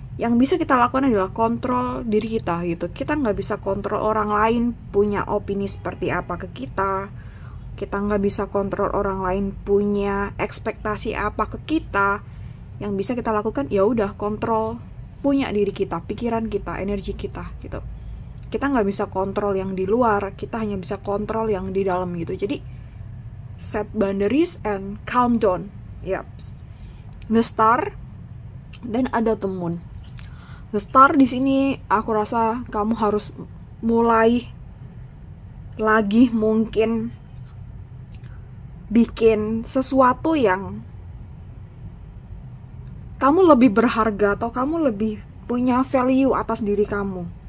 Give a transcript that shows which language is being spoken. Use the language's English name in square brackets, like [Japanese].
[Indonesian] Yang bisa kita lakukan adalah kontrol diri kita gitu. Kita nggak bisa kontrol orang lain punya opini seperti apa ke kita. Kita nggak bisa kontrol orang lain punya ekspektasi apa ke kita. Yang bisa kita lakukan ya udah kontrol punya diri kita, pikiran kita, energi kita gitu. Kita nggak bisa kontrol yang di luar, kita hanya bisa kontrol yang di dalam gitu. Jadi [English] set boundaries and calm down. The star [Indonesian] dan ada [English] the moon. [Indonesian] The star di sini aku rasa kamu harus mulai lagi mungkin bikin sesuatu yang kamu lebih berharga atau kamu lebih punya value atas diri kamu.